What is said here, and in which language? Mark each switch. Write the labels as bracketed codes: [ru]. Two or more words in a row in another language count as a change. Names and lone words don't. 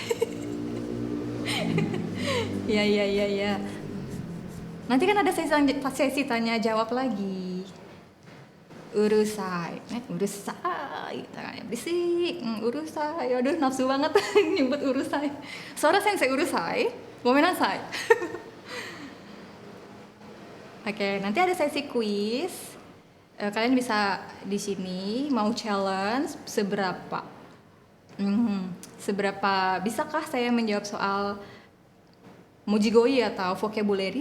[id] Ya. Nanti kan ada sesi tanya jawab lagi. Urusai, berisik, urusai. Aduh, nafsu banget nyebut urusai. Suara sensei [ja] うるさい、ごめんなさい. [id] Oke, nanti ada sesi kuis. Kalian bisa di sini mau challenge seberapa bisakah saya menjawab soal mujigoi atau vocabulary.